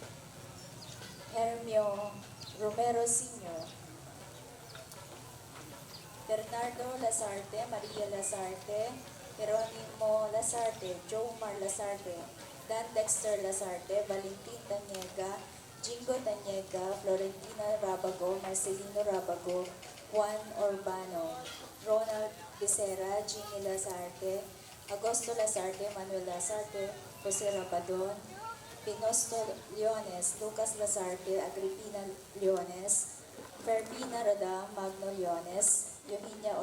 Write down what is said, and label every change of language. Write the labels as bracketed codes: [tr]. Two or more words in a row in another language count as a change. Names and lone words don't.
[en] Hermio Romero Sr., Bernardo Lazarte, Maria Lazarte, Jeronimo Lazarte, Jomar Lazarte, Dan Dexter Lazarte, Valentin Tanyega, Jingo Tanyega, Florentina Rabago, Marcelino Rabago, Juan Urbano, Ronald Becerra, Jimmy Lazarte, Agosto Lazarte, Manuel Lazarte, Jose Rabadon, Pinosto Leones, Lucas Lazarte, Agripina Leones, Fermina Rada, Magno Leones, Eugenia